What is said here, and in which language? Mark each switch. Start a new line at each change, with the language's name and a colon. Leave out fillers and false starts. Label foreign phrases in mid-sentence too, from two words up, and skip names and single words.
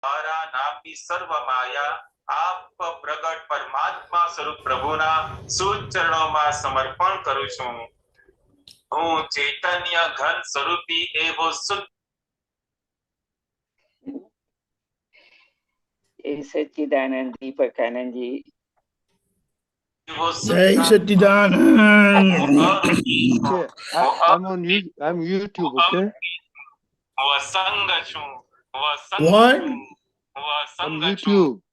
Gujarati: મારા નામની સર્વ માયા આપ પ્રગટ પરમાત્મા સ્વરૂપ પ્રભુના સુચરણોમાં સમર્પણ કરું છું. હું ચૈતન્ય ઘન સ્વરૂપી એવો શુદ્ધ सच्चिदानंद दीपकानंद जी. Jai Satchidanand.
English: I'm on YouTube, okay?
Gujarati: વસંગ છું.
English: What? On YouTube.